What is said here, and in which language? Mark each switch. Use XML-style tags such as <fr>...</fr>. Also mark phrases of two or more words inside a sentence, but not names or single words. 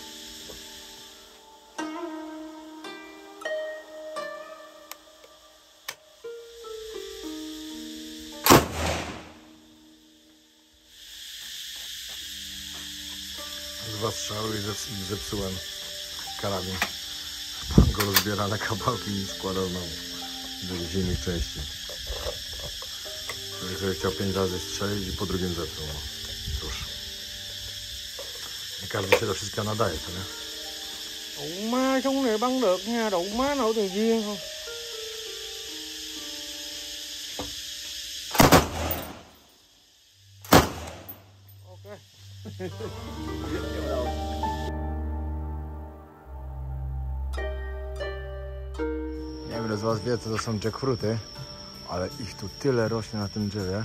<pl>Dwa strzały i zepsułem karabin. Pan go rozbiera na kawałki i składa znowu do innych części. Człowiek sobie chciał 5 razy strzelić i po drugim zepsuł. No. Cóż. Nie każdy się do wszystkiego nadaje, co nie?</pl> <vi>Đậu má súng này bắn được nha, đậu má nổi tiền viên không?</vi> <pl>Ok. Nie wiem, ile z was wie, co to są jackfruity, ale ich tu tyle rośnie na tym drzewie.</pl>